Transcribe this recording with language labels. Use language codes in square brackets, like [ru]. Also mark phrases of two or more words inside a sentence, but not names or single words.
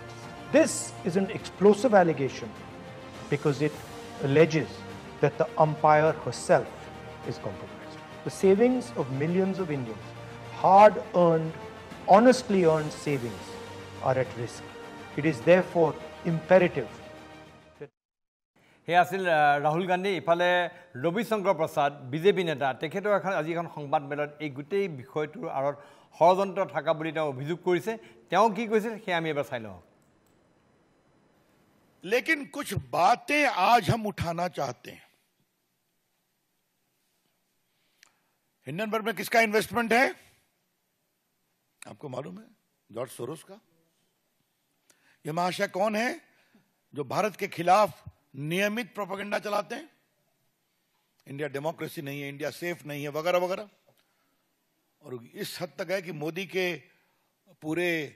[en] This is an explosive allegation because it alleges that the umpire herself is compromised. The savings of millions of Indians, hard-earned, honestly earned savings, are at risk. It is therefore imperative. [as] হে আছিল ৰাহুল গান্ধী ইফালে ৰবিশংকৰ প্ৰসাদ বিজেপি নেতা তেখেতৰ আজি এখন সংবাদমেলত এই গোটেই বিষয়টোৰ আঁৰত ষড়যন্ত্ৰ থকা বুলি তেওঁ অভিযোগ কৰিছে তেওঁ কি কৈছে সেই আমি এবাৰ চাই লওঁ [hi] लेकिन कुछ बातें आज हम उठाना चाहते हैं हिंडनबर्ग में किसका इन्वेस्टमेंट है आपको मालूम है जॉर्ज सोरोस का यह महाशय कौन है जो भारत के खिलाफ नियमित प्रोपेगेंडा चलाते हैं इंडिया डेमोक्रेसी नहीं है इंडिया सेफ नहीं है वगैरह वगैरह और इस हद तक है कि मोदी के पूरे